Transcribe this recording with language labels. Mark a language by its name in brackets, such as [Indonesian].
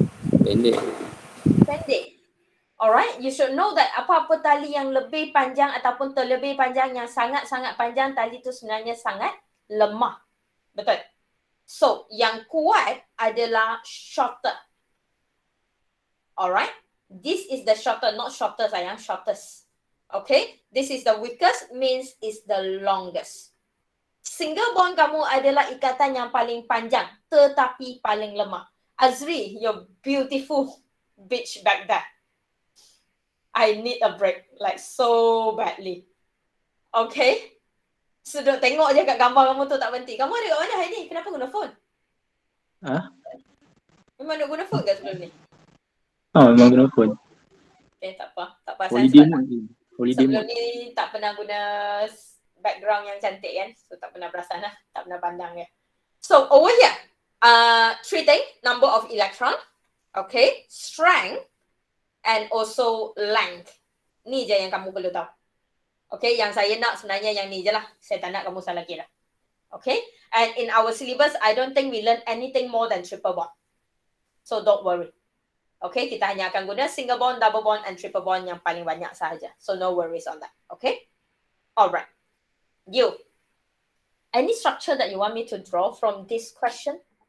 [Malay] Pendek. Pendek. [English] Alright, you should know that [Malay] apa-apa tali yang lebih panjang ataupun terlebih panjang, yang sangat-sangat panjang, tali tu sebenarnya sangat lemah. Betul? So, yang kuat adalah shorter. Alright? [English] This is the shorter, not shorter sayang, shortest. Okay? This is the weakest, means is the longest. [Malay] Single bond kamu adalah ikatan yang paling panjang, tetapi paling lemah. [English] Azri, you're beautiful bitch back there. I need a break, like so badly. [Malay] Okay? Sudut tengok je kat gambar kamu tu tak berhenti. Kamu ada kat mana hari ni? Kenapa guna phone? Memang nak guna phone ke sebelum ni? Memang guna phone. Okay, tak apa. Tak apa. [English] Holiday mode. [Malay] Sebelum ni tak pernah guna background yang cantik kan? So tak pernah perasan lah. Tak pernah pandang ya. [English] So over here, 3 things, number of electron, okay, strength, and also length. [Malay] Ni je yang kamu perlu tahu. Okay, yang saya nak sebenarnya yang ni je lah. Saya tak nak kamu salah kira. [English] Okay, and in our syllabus, I don't think we learn anything more than triple bond. So don't worry. Okay, [Malay] kita hanya akan guna [English] single bond, double bond, and triple bond [Malay] yang paling banyak sahaja. [English] So no worries on that. Okay, alright. You, any structure that you want me to draw from this question?